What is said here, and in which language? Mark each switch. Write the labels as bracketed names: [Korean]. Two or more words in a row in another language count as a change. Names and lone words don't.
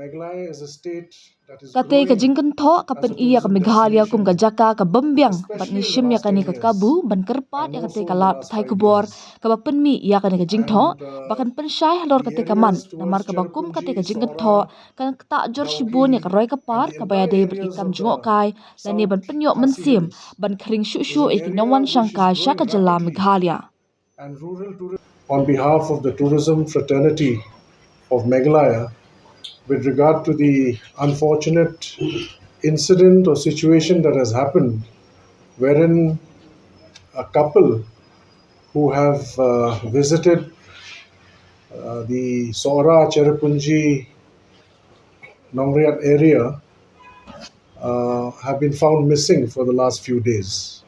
[Khasi] kate ka jingkan tho ka pen iya ka Meghalaya kum ka jaka ka bambyang bat ni shim ya ka ni ka kabu ban kerpat ya kate ka lat thai kubor ka ba pynmih ya ka ni ka jingtho bakan pen shai halor kate ka man namar ka ba kum kate ka jingkan tho kan ta jor shibun ya ka roi ka par ka ba ya dei bat ki kam jungo kai la ni ban penyo mensim ban khring shu shu e ki nongwan shangkai shaka jala Meghalaya [English] on behalf of the tourism fraternity of Meghalaya with regard to the unfortunate incident or situation that has happened wherein a couple who have visited the Sora Cherrapunji Nongriat area have been found missing for the last few days.